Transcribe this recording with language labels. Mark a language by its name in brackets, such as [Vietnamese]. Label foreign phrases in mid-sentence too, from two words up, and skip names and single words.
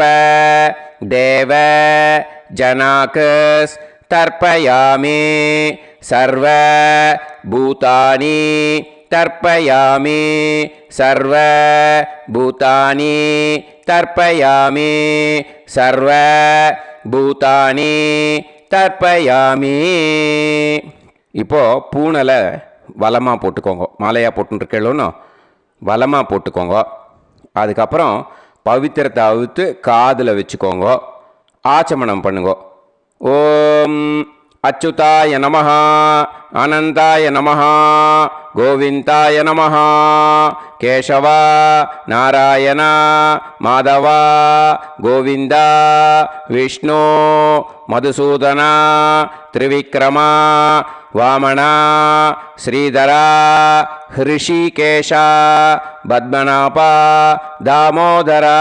[Sanskrit] देव जनाकुस् तर्पयामि सर्व भूतानि तर्पयामि सर्व भूतानि तर्पयामि सर्व भूतानि तर्पयामि [Tamil] இப்போ பூணலை வலமாக போட்டுக்கோங்க. மாலையாக போட்டுருக்கேளோன்னு வலமாக போட்டுக்கோங்க. அதுக்கப்புறம் பவித்திரத்தை அவுத்து காதில் வச்சுக்கோங்க. ஆச்சமனம் பண்ணுங்க. [Sanskrit] ॐ अच्युताय नमः अनन्ताय नमः गोविन्दाय नमः केशव नारायण माधव गोविन्द विष्णु मधुसूदन त्रिविक्रम वामन श्रीधर हृषीकेश पद्मनाभ दामोदर.